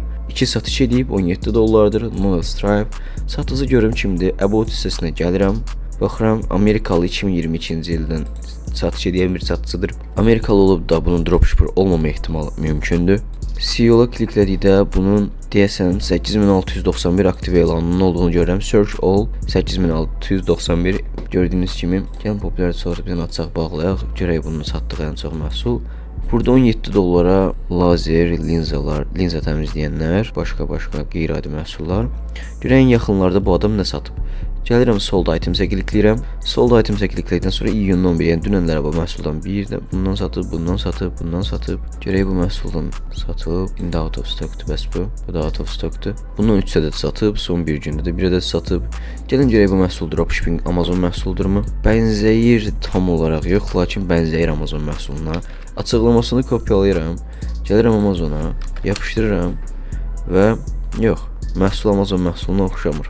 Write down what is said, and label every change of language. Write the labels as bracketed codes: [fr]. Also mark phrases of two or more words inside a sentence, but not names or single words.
[az] 2 satış edib 17 dollardır. Model Stripe. Satıcı görüm kimdir? About hissəsinə gəlirəm. Baxıram, Amerikalı 2022-ci ildən satış edən bir satıcıdır. Amerikalı olub da bunun dropshipper olmama ehtimalı mümkündür. CEO'la klikledikdə bunun deyəsən 8691 aktiv elanının olduğunu görürəm. [en] Search all [az] 8691 gördüyünüz kimi. Gəlin populyar sortdan açaq bağlayaq. Görək bunun satdığı ən çox məhsul. Burada 17 dollara lazer, linza təmizləyənlər, başqa qeyri-adi məhsullar. Görəyin yaxınlarda bu adam nə satıb. Gəlirəm [en] sold itemsə [az] klikləyirəm. [en] Sold itemsə [az] kliklədikdən sonra iyunun 11, yəni dünənlər bu məhsuldan bir də bundan satıb, bundan satıb. Görək bu məhsuldan satıb. İndi [en] out of stockdur [az] bəs bu. Bu da [en] out of stockdur. [az] Bundan 3 ədəd satıb, son bir gündə də 1 ədəd satıb. Gəlin görək bu məhsul dropshipping Amazon məhsuldurmu? Bənzəyir tam olaraq yox, lakin bənzəyir Amazon məhsuluna. Açıqlamasını kopyalayıram. Gəlirəm Amazona, yapışdırıram və yox, məhsul Amazon məhsuluna oxşamır.